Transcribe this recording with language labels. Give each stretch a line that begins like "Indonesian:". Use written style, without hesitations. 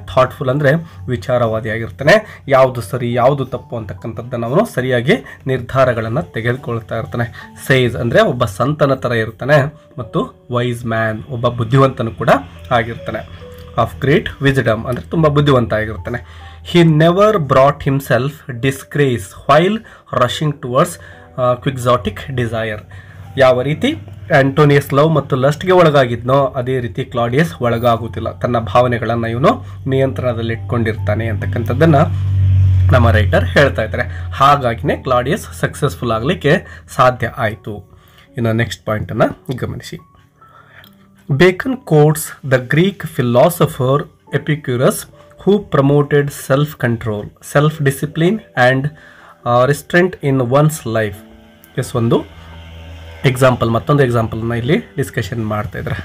Kannada: Thoughtful ಅಂದರೆ ವಿಚಾರವಾದಿಯಾಗಿರ್ತಾನೆ. ಯಾವುದು ಸರಿ ಯಾವುದು ತಪ್ಪು ಅಂತಕ್ಕಂಥದ್ದನ್ನು ಅವನು ಸರಿಯಾಗಿ ನಿರ್ಧಾರಗಳನ್ನು ತೆಗೆದುಕೊಳ್ತಾ ಇರ್ತಾನೆ. ಸೇಜ್ ಅಂದರೆ ಒಬ್ಬ ಸಂತನ ಥರ ಇರ್ತಾನೆ ಮತ್ತು ವೈಸ್ ಮ್ಯಾನ್ ಒಬ್ಬ ಬುದ್ಧಿವಂತನು ಕೂಡ ಆಗಿರ್ತಾನೆ.
English: of great wisdom
Kannada: ಅಂದರೆ ತುಂಬ ಬುದ್ಧಿವಂತ ಆಗಿರ್ತಾನೆ.
English: He never brought himself disgrace while rushing towards quixotic desire.
Kannada: ಯಾವ ರೀತಿ ಆಂಟೋನಿಯಸ್ ಲವ್ ಮತ್ತು ಲಸ್ಟ್ಗೆ ಒಳಗಾಗಿದ್ನೋ ಅದೇ ರೀತಿ ಕ್ಲಾಡಿಯಸ್ ಒಳಗಾಗುತ್ತಿಲ್ಲ. ತನ್ನ ಭಾವನೆಗಳನ್ನು ಇವನು ನಿಯಂತ್ರಣದಲ್ಲಿ ಇಟ್ಕೊಂಡಿರ್ತಾನೆ ಅಂತಕ್ಕಂಥದ್ದನ್ನು ನಮ್ಮ ರೈಟರ್ ಹೇಳ್ತಾ ಇದ್ದಾರೆ. ಹಾಗಾಗಿನೇ ಕ್ಲಾಡಿಯಸ್ ಸಕ್ಸಸ್ಫುಲ್ ಆಗಲಿಕ್ಕೆ ಸಾಧ್ಯ ಆಯಿತು. ಇನ್ನು ನೆಕ್ಸ್ಟ್ ಪಾಯಿಂಟನ್ನು ಗಮನಿಸಿ.
English: Bacon quotes the Greek philosopher Epicurus who promoted self-control, self-discipline and restraint in one's life.
Kannada: S, ಒಂದು ಎಕ್ಸಾಂಪಲ್, ಮತ್ತೊಂದು ಎಕ್ಸಾಂಪಲ್ನ ಇಲ್ಲಿ ಡಿಸ್ಕಷನ್ ಮಾಡ್ತಾ ಇದ್ದಾರೆ.